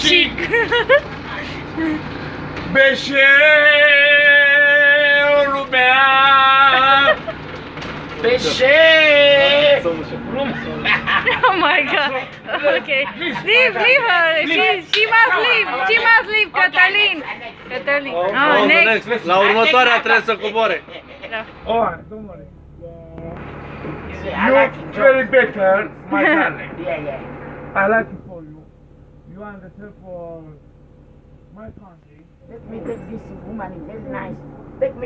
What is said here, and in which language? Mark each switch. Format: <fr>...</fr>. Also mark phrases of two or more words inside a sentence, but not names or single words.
<en>Chick. Beche, Rubea. Pesce. Oh my god. Okay. Leave her. She must leave. She must leave, Catalin. Catalin. Oh, next.</en> <ro>La următoarea trebuie să coboare.</ro> <en>Alright, don't worry. I like it. You're very better, my darling. Yeah. I like it for you. You understand for my country. Let me take this woman. It's very nice. Take me</en>